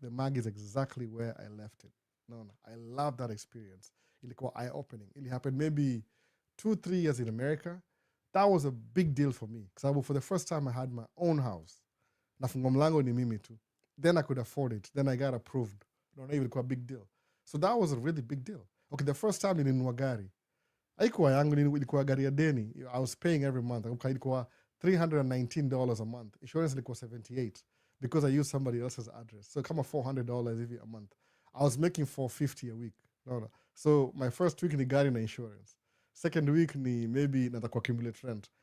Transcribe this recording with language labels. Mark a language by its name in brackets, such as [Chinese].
[English] The mug is exactly where I left it. No. I love that experience. [Swahili] Ilikuwa [English] eye-opening. It happened maybe 2-3 years in America. That was a big deal for me. Because for the first time I had my own house. [Swahili] Nafunga mlango ni mimi tu. [English] Then I could afford it. Then I got approved. No, [Swahili] ilikuwa [English] a big deal. So that was a really big deal. Okay, the first time [Swahili] nilinunua gari. Haikuwa yangu, ilikuwa gari ya deni. [English] I was paying every month. [Swahili] Ilikuwa [English] $319 a month. Insurance [Swahili] ilikuwa [English] $78 because I used somebody else's address. So [Swahili] kama [English] $400 every a month. I was making $450 a week. No. So my first week [Swahili] ni gari na [English] insurance. Second week ni maybe [Swahili] nataka [English] accumulate rent.